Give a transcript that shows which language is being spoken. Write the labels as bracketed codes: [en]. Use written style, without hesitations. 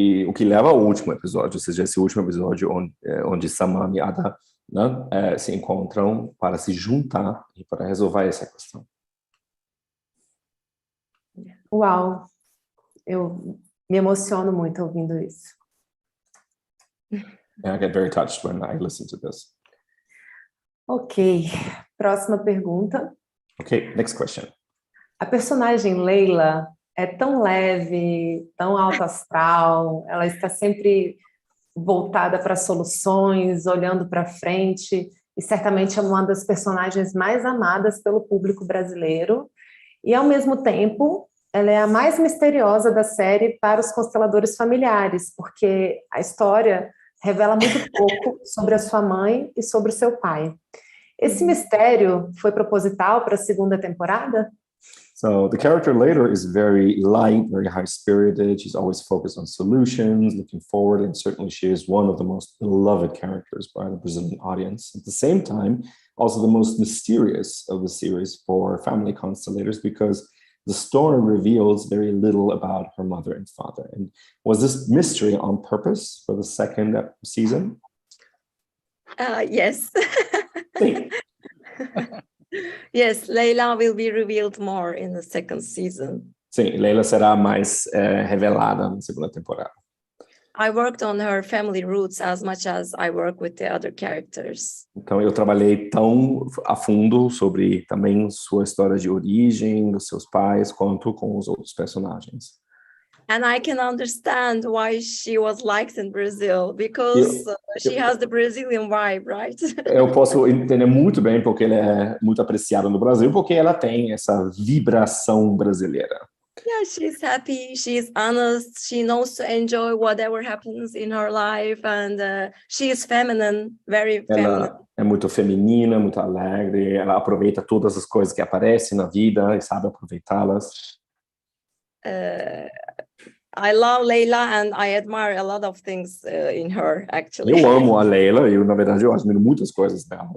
[pt] O que leva ao último episódio, ou seja, esse último episódio onde Saman e Ada, né, se encontram para se juntar e para resolver essa questão. Uau! Eu me emociono muito ouvindo isso. [en] I get very touched when I listen to this. [pt] Ok, próxima pergunta. [en] Okay, next question. [pt] A personagem Leila é tão leve, tão alto astral, ela está sempre voltada para soluções, olhando para frente, e certamente é uma das personagens mais amadas pelo público brasileiro. E, ao mesmo tempo, ela é a mais misteriosa da série para os consteladores familiares, porque a história revela muito pouco sobre a sua mãe e sobre o seu pai. Esse mistério foi proposital para a 2ª temporada? [en] So the character Leila is very light, very high-spirited. She's always focused on solutions, looking forward, and certainly she is one of the most beloved characters by the Brazilian audience. At the same time, also the most mysterious of the series for family constellators, because the story reveals very little about her mother and father. And was this mystery on purpose for the 2nd season? Yes. [pt] Sim. [en] Yes, Leila will be revealed more in the 2nd season. [pt] Sim, Leila será mais revelada na 2ª temporada. [en] I worked on her family roots as much as I work with the other characters. [pt] Então, eu trabalhei tão a fundo sobre também sua história de origem, dos seus pais, quanto com os outros personagens. [en] And I can understand why she was liked in Brazil, because she has the Brazilian vibe, right? [pt] Eu posso entender muito bem porque ela é muito apreciada no Brasil, porque ela tem essa vibração brasileira. [en] Yeah, she's happy, she's honest, she knows to enjoy whatever happens in her life, and she is feminine, very feminine. [pt] Ela é muito feminina, muito alegre, ela aproveita todas as coisas que aparecem na vida e sabe aproveitá-las. [en] I love Leila and I admire a lot of things in her, actually. [pt] Eu amo a Leila, na verdade, eu admiro muitas coisas dela.